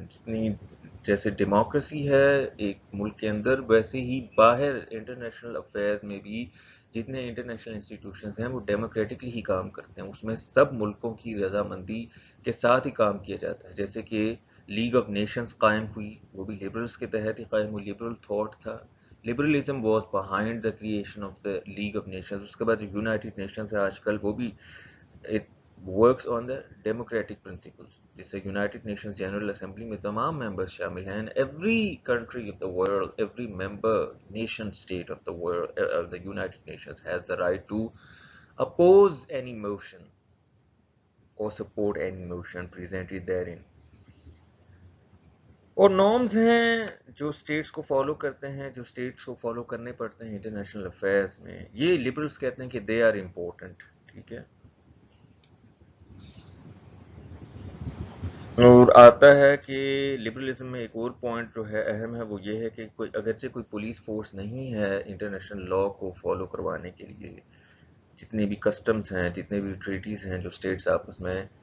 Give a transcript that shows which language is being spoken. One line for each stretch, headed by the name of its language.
Urdu: جتنی جیسے ڈیموکریسی ہے ایک ملک کے اندر، ویسے ہی باہر انٹرنیشنل افیئرز میں بھی جتنے انٹرنیشنل انسٹیٹیوشنز ہیں وہ ڈیموکریٹکلی ہی کام کرتے ہیں. اس میں سب ملکوں کی رضامندی کے ساتھ ہی کام کیا جاتا ہے. جیسے کہ لیگ آف نیشنز قائم ہوئی، وہ بھی لبرلز کے تحت ہی قائم ہوئی. لبرل تھاٹ تھا.
English: Liberalism was behind the creation of the League of Nations.
Urdu: اس کے بعد جو یونائٹڈ نیشنز ہے آج کل، وہ بھی
English: it works on the democratic principles،
Urdu: جس سے یونائٹڈ نیشنز جنرل اسمبلی میں تمام ممبرز شامل ہیں.
English: every country of the world, every member nation state of the world of the United Nations has the right to oppose any motion or support any motion presented therein.
Urdu: اور norms ہیں جو status کو follow کرتے ہیں، جو status کو follow کرنے پڑتے ہیں انٹرنیشنل افیئرز میں. یہ لبرلز کہتے ہیں کہ
English: They are important.
Urdu: ٹھیک ہے. اور آتا ہے کہ لبرلزم میں ایک اور پوائنٹ جو ہے اہم ہے، وہ یہ ہے کہ کوئی اگرچہ کوئی پولیس فورس نہیں ہے انٹرنیشنل لا کو فالو کروانے کے لیے، جتنے بھی کسٹمز ہیں، جتنے بھی ٹریٹیز ہیں جو سٹیٹس آپس میں